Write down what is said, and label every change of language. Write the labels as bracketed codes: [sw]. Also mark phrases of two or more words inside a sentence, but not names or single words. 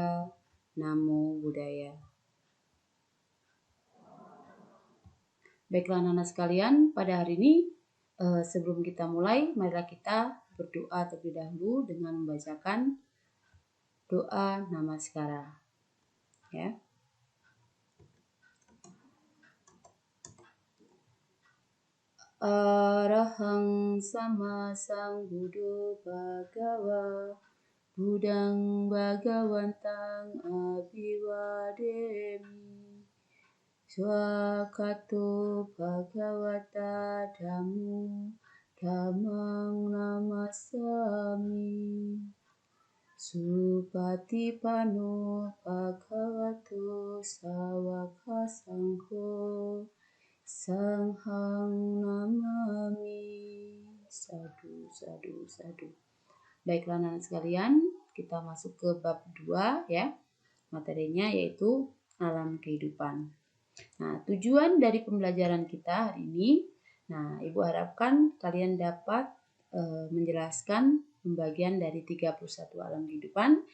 [pi] Namo Buddhaya. [id] Baiklah anak-anak sekalian, pada hari ini sebelum kita mulai, marilah kita berdoa terlebih dahulu dengan membacakan doa namaskara. Ya. [pi] Arahang sama Sambuddho Bhagava Buddhang Bhagawantang Abhiwademi Swakato Bhagavata Dhammo Dhammang Namasami Supatipano Bhagavato Sawaka Sangho Sanghang namami. Sadu, sadu, sadu. [id] Baiklah anak-anak sekalian, kita masuk ke bab 2 ya. Materinya yaitu alam kehidupan. Nah, tujuan dari pembelajaran kita hari ini, Ibu harapkan kalian dapat menjelaskan pembagian dari 31 alam kehidupan.